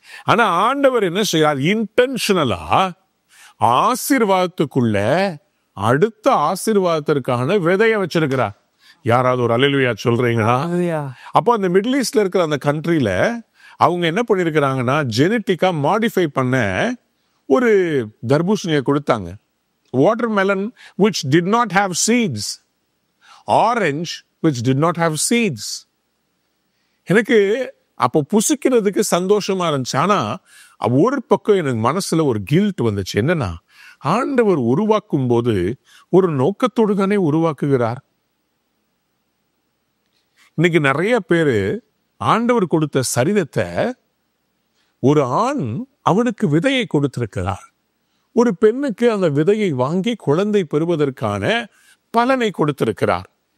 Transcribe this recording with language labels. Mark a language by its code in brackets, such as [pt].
[ta] ஆனால் ஆண்டவர் என்ன செய்யார், இன்டென்ஷனலா ஆசீர்வாதத்துக்குள்ள அடுத்த ஆசீர்வாதத்திற்கான விதையை வச்சிருக்கிறார். யாராவது ஒரு அல்லேலூயா சொல்றீங்களா? அப்போ அந்த மிடில் ஈஸ்ட்ல இருக்கிற அந்த கண்ட்ரியில அவங்க என்ன பண்ணிருக்கிறாங்கன்னா, ஜெனட்டிக்கா மாடிஃபை பண்ண ஒரு தர்பூசணியை கொடுத்தாங்க. [en] Watermelon which did not have seeds, orange which did not have seeds. [ta] எனக்கு அப்போ புசிக்கிறதுக்கு சந்தோஷமா இருந்துச்சு. ஆனா ஒரு பக்கம் எனக்கு மனசுல ஒரு கில்ட் வந்துச்சு. என்னன்னா, ஆண்டவர் உருவாக்கும் போது ஒரு நோக்கத்தோடு தானே உருவாக்குகிறார். இன்னைக்கு நிறைய பேரு ஆண்டவர் கொடுத்த சரீரத்தை, ஒரு ஆண் அவனுக்கு விதையை கொடுத்திருக்கிறார், ஒரு பெண்ணுக்கு அந்த விதையை வாங்கி குழந்தை பெறுவதற்கான பலனை கொடுத்திருக்கிறார்.